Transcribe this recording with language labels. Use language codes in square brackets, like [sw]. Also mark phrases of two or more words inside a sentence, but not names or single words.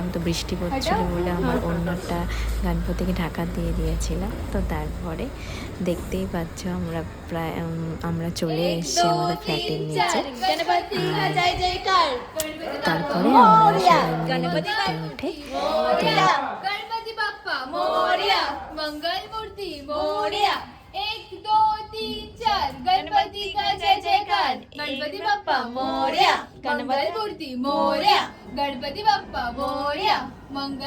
[bn] তো বৃষ্টি পড়ছিল বলে আমার অন্যটা গণপতিকে ঢাকা দিয়ে দিয়েছিলাম। তো তারপরে দেখতেই পাচ্ছ আমরা চলে এসেছি আমাদের ফ্ল্যাটের নিচে। তারপরে আমরা সবাই মিলে লিফটে উঠে [mr] गणपति बाप्पा मोरया, मंगल मूर्ति मोरया, 1 2 3 4 गणपति का जय जयकार। गणपति बाप्पा मोरया, मंगल मूर्ति मोरया, गणपति बाप्पा मोरया, मंगल